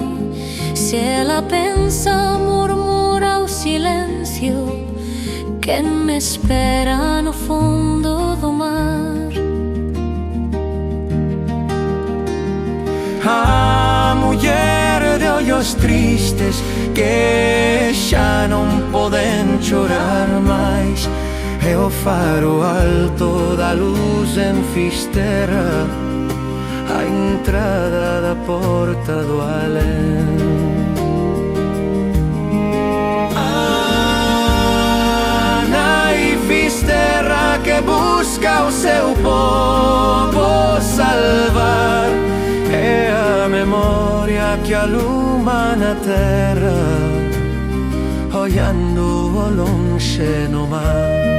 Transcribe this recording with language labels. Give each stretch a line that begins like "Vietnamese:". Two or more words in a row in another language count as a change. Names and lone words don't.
Portuguese: Se ela pensa, murmura o silêncio, quem me espera no fundo do mar.
Galician: A mulher de olhos tristes que xa non poden chorar máis, é o faro alto da luz en Fisterra, a entrada da porta do alén. Fisterra que busca o seu povo salvar, é a memoria que aluma na terra, olhando ao longe no mar.